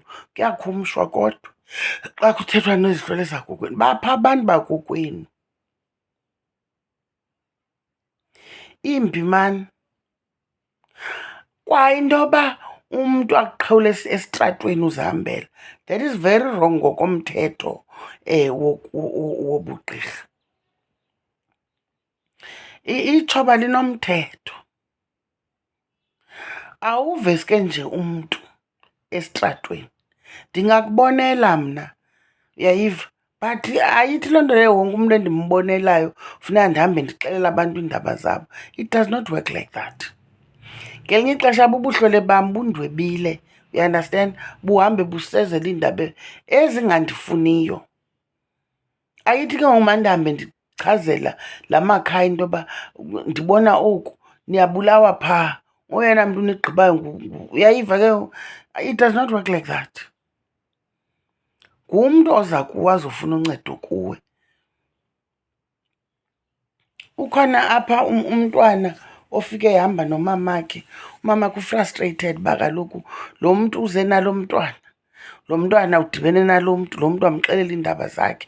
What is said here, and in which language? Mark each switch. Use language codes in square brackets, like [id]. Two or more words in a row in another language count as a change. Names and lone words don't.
[xh] Kuyakhumshwa kodwa xa kuthethwa nezihlole zakokwenu, bapha abantu bakokwenu. Imbi mani. Kwa into yoba umntu akuqhawule esitratweni uzihambela, [en] that is very wrong [xh] ngokomthetho wobugqirha. Itshoba linomthetho. Awuveske nje umntu esitratweni. Ndingakubonela mna, uyayiva, but ayithi loo nto leyo wonke umntu endimbonelayo funeka ndihambe ndixelela abantu iindaba zabo. [en] It does not work like that. [xh] Ngelinye ixesha bubuhlole bam bundwebile, [en] you understand, [xh] buhambe busezela iindaba ezingandifuniyo. Ayithi ke ngoku mandihambe ndichazela la makhaya into yoba ndibona oku, niyabulawa phaa, oyena mntu unigqibayo uyayiva ke ngoku. [en] It does not work like that. [xh] Ngumntu oza kuwe azofuna uncedo kuwe. Ukhona apha umntwana ofike ehamba nomamakhe, umamakhe ufrustrated uba kaloku lo mntu uze nalo mntwana, lo mntwana udibene nalo mntu, lo mntu amxelela iindaba zakhe.